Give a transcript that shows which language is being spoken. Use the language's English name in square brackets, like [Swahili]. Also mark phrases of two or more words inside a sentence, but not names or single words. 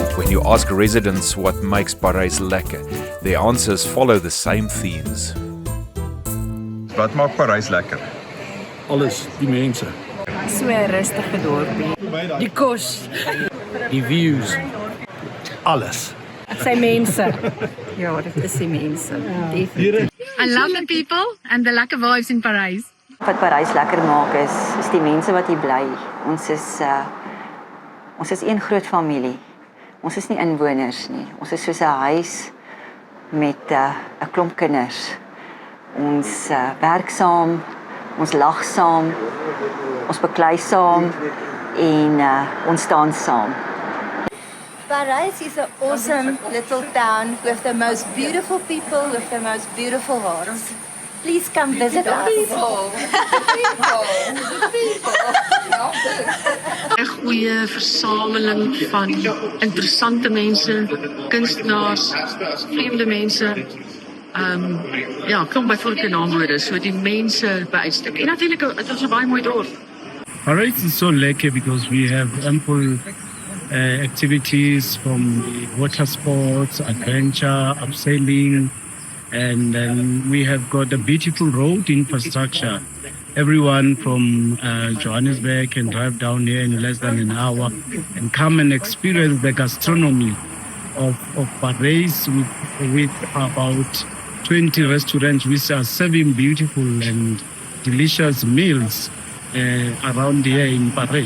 [English] When you ask residents what makes Parys lekker, their answers follow the same themes. [Afrikaans] Wat maak Parys lekker? Alles, die mense, So 'n rustige dorpie. Die kos, die views, alles. sy mense. Ja, dit is die mense. Definitief. [English] I love the people and the lekker vibes in Parys. [Afrikaans] Wat Parys lekker maak is die mense wat hier bly. Ons is een groot familie. Ons is nie inwoners nie. Ons is soos 'n huis met 'n klomp kinders. Ons werk saam, ons lag saam, ons beklei saam en ons staan saam. [English] Parys is an awesome little town with the most beautiful people, with the most beautiful hearts. Please come visit us. [Afrikaans] 'n Goeie versameling van interessante mense, kunstenaars, vreemde mense. Ja, kom byvoorbeeld 'n naamwoorde, so die mense by uitstek. En natuurlik dit is 'n baie mooi dorp. [English] Parys is so lekker because we have ample activities from the water sports, adventure, abseiling, and then we have got a beautiful road infrastructure. Everyone from Johannesburg can drive down here in less than an hour and come and experience the gastronomy of Parys with about 20 restaurants which are serving beautiful and delicious meals around here in Parys.